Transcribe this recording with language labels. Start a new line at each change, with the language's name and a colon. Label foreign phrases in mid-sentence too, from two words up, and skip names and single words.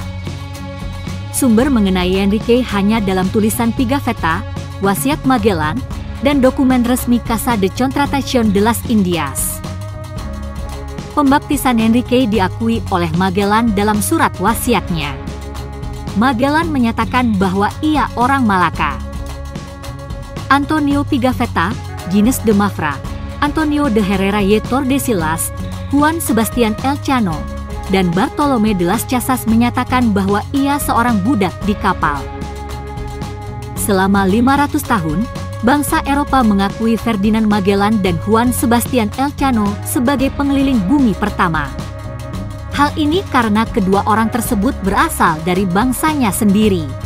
Indonesian: Sumber mengenai Enrique hanya dalam tulisan Pigafetta, Wasiat Magellan, dan dokumen resmi Casa de Contratación de las Indias. Pembaptisan Enrique diakui oleh Magellan dalam surat wasiatnya. Magellan menyatakan bahwa ia orang Malaka. Antonio Pigafetta, Gines de Mafra, Antonio de Herrera y Tordesillas, Juan Sebastian Elcano, dan Bartolome de las Casas menyatakan bahwa ia seorang budak di kapal. Selama 500 tahun, bangsa Eropa mengakui Ferdinand Magellan dan Juan Sebastian Elcano sebagai pengeliling bumi pertama. Hal ini karena kedua orang tersebut berasal dari bangsanya sendiri.